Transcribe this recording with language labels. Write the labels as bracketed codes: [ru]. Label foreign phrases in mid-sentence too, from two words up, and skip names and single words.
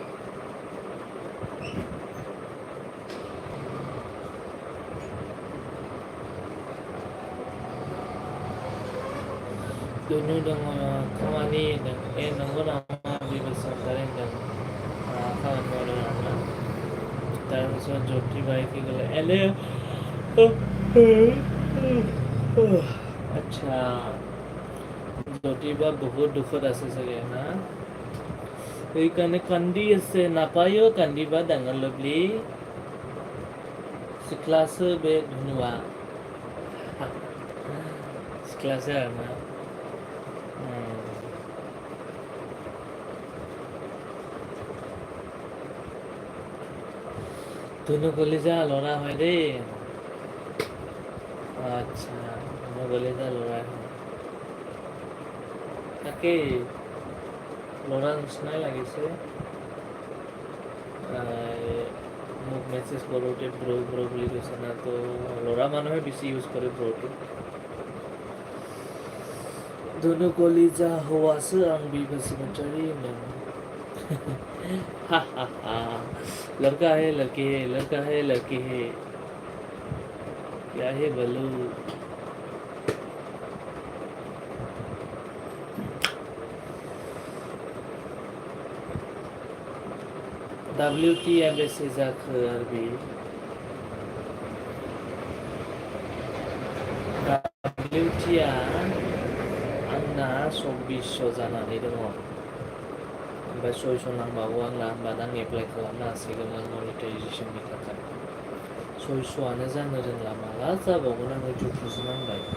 [brx] धनु दङ खामानि होनदों नंगौ नामा बि बसुमतारी होनदों खामानि मावदों आरोना [as] তাৰপিছত জ্যোতি বাই কি ক'লে এনে আচ্ছা জ্যোতি বা বহুত দুখত আছে চাগে না সেইকাৰণে কান্দি আছে নাপায়ো কান্দিবা ডাঙৰ লভলি [brx] सिख्लासो बे धनुआ सिख्लासो आरोना [as] ধনু কলিজা ল'ৰা হয় দেই আচ্ছা ধনু কলিজা ল'ৰা হয় তাকেই ল'ৰা নিচিনাই লাগিছে মোক মেছেজ কৰোঁতে ব্ৰ ব্ৰ বুলি কৈছে না তো ল'ৰা মানুহে বেছি ইউজ কৰে ব্ৰটো ধনু কলিজা [brx] हौवासो आं बि बसुमतारी [hi] लड़का है लड़की है लड़का है लड़की है क्या है बलू [brx] WTM से जाखो आरबि WTया आंना 2400 जानानै दङ ओमफ्राय 600 नांबावो आंना होमबा आं एप्लाइ खालामनो हासिगौमोन मनिटाइजेसननि थाखाय 600आनो जानो रोंला माला जाबावगोन आङो दुखुसो नांबाय